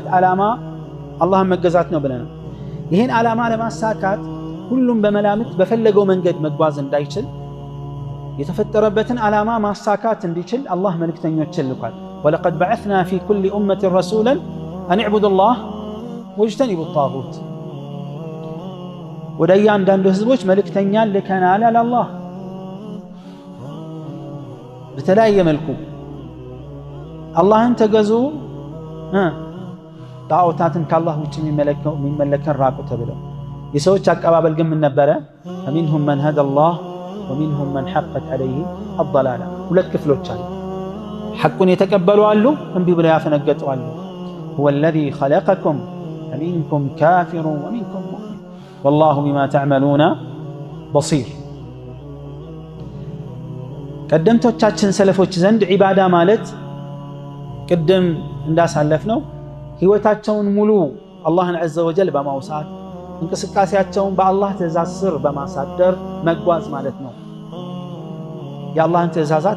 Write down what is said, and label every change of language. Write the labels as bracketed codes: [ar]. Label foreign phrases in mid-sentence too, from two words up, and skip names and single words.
[am] ዓላማ አላህን መገዛት ነው ብለናል ይሄን ዓላማ ለማሳካት ሁሉም በመላምት በፈለገው መንገድ መጓዝ እንዳይችል የተፈጠረበትን ዓላማ ማሳካት እንዲችል አላህ መልእክተኞችን ልኳል [ar] ولقد بعثنا في كل أمة رسولا أن اعبدوا الله واجتنبوا الطاغوت [am] ወደ እያንዳንዱ ህዝቦች መልእክተኛን ልከናል አለ አላህ በተለያየ መልኩ አላህን ተገዙ ጣዖታትን ከአላህ ውጭ የሚመለከን ራቁ ተብለው የሰዎች አቀባበል ግን ምን ነበረ [ar] فمنهم من هدى الله ومنهم من حقت عليه الضلاله [am] ሁለት ክፍሎች አሉ ሐቁን የተቀበሉ አሉ እንቢ ብለው ያፈነገጡ አሉ [ar] هو الذي خلقكم فمنكم كافر ومنكم مؤمن والله بما تعملون بصير [am] ቀደምቶቻችን ሰለፎች ዘንድ ዒባዳ ማለት ቅድም እንዳሳለፍነው ህይወታቸውን ሙሉ አላህን [ar] عز وجل [am] በማውሳት እንቅስቃሴያቸውን በአላህ ትእዛዝ ስር በማሳደር መጓዝ ማለት ነው የአላህን ትእዛዛት